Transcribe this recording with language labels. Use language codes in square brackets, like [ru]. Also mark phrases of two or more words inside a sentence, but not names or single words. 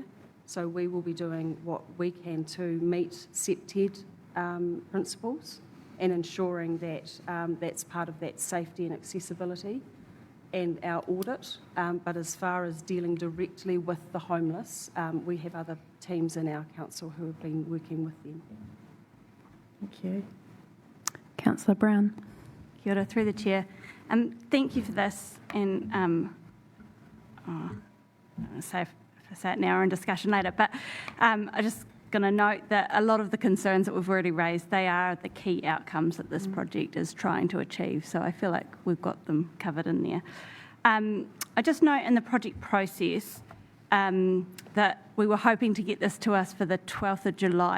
[en] So we will be doing what we can to meet SEPTED principles and ensuring that that's part of that safety and accessibility and our audit. But as far as dealing directly with the homeless, we have other teams in our council who have been working with them. Thank you. Councillor Brown. [mi] Kia ora, [en] through the chair. Thank you for this, and I'm going to say if I say it now or in discussion later, but I just going to note that a lot of the concerns that we've already raised, they are the key outcomes that this project is trying to achieve. So I feel like we've got them covered in there. I just note in the project process that we were hoping to get this to us for the 12th of July.